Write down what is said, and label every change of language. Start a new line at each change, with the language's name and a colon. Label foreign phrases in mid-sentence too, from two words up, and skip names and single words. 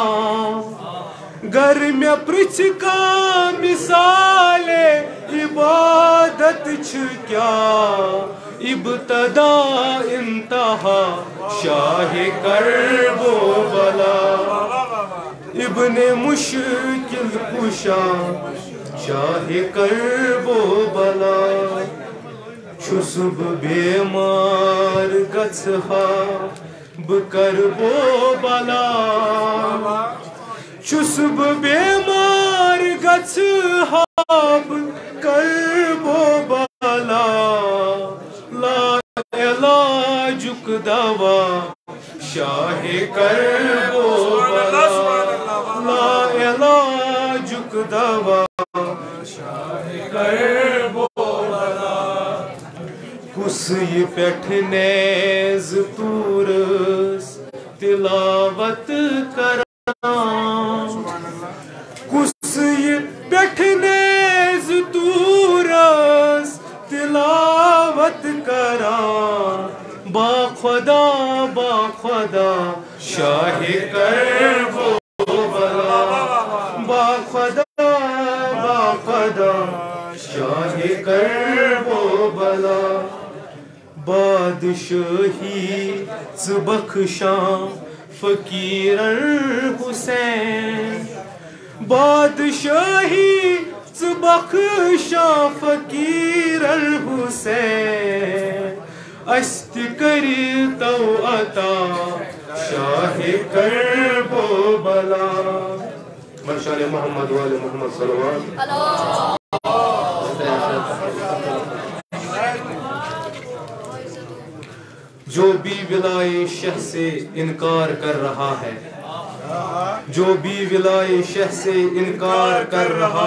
Kashmiri: گر میں پرچھ کان مثال عبادت چھ کیا ابتدا انتہا شاہ کرب و بلا ابن مشکل کشا شاہ کرب و بلا چھس بہ بیمار گژھہا بہ کرب و بلا چھس بہ بیمار گژھہا بہ کرب و بلا لا علاجک دوا شاہ کرب و بلا لا علاجک دوا شاہ کرب و بلا کس یہ پیٹھ نیز تورس تلاوت کران کس یہ پیٹھ نیز تورس تلاوت کران با خدا شاہ کرب و بلا با خدا شاہ کرب و بلا بادشاہی ژٕ بخشاں فقیرن حسین بادشاہی ژٕ بخشاں فقیرن حسین اس تہِ کٔرۍتو عطا شاہ کرب و بلا
Urdu: منشان محمد وآل محمد صلوات جو بھی ولائے شہ سے انکار کر رہا ہے جو بھی ولائے شہ سے انکار کر رہا